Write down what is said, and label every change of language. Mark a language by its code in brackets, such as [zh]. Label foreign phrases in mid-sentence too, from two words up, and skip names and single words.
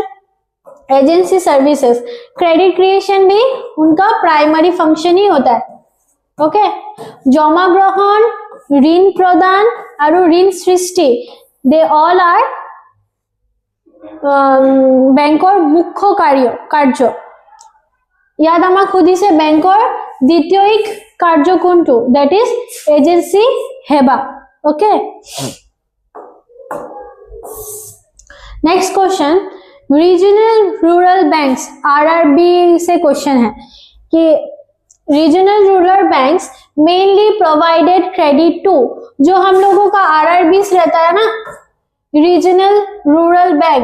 [en] agency services, credit creation [hi] भी उनका प्राइमरी फंक्शन ही होता है. ओके, जमा ग्रहण, ऋण प्रदान और ऋण सृष्टि, [en] they all are banker [hi] मुख्य कार्य. [as] ইয়াত আমাক সুধিছে বেংকৰ দ্বিতীয়িক কাৰ্য কোনটো, [en] that is agency [as] সেৱা. [en] OK, next question. regional rural banks, [hi] RRB से क्वेश्चन है कि [en] regional rural banks mainly provided credit to, [hi] जो हम लोगों का RRBs रहता है ना, [en] regional rural bank.